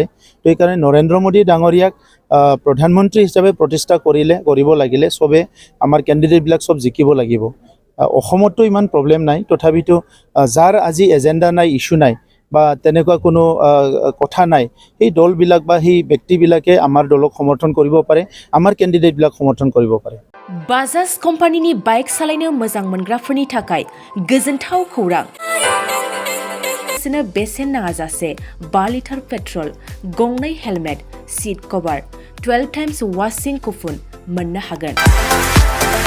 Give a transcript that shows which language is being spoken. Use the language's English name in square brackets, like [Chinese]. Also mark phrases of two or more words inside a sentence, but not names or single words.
[Assamese] তো সেইকাৰণে নৰেন্দ্ৰ মোদী ডাঙৰীয়াক প্ৰধানমন্ত্ৰী হিচাপে প্ৰতিষ্ঠা কৰিব লাগিলে চবে আমাৰ কেণ্ডিডেটবিলাক সব জিকিব লাগিব। অসমতো ইমান প্ৰব্লেম নাই তথাপিতো যাৰ আজি এজেণ্ডা নাই ইস্যু নাই বা তেনেকুৱা কোনো কথা নাই সেই দলবিলাক বা সেই ব্যক্তিবিলাকে আমাৰ দলক সমৰ্থন কৰিব পাৰে আমাৰ কেণ্ডিডেটবিলাক সমৰ্থন কৰিব পাৰে [Bodo] बाजाज कम्पानिनि बाइक सालायनो मोजां मोनग्राफोरनि थाखाय गोजोनथाव खौरां बेसेन नाङाजासे 5 [English] litre petrol [Bodo] गंनै [English] helmet seat cover 12 times washing coupon [Bodo] मोननो हागोन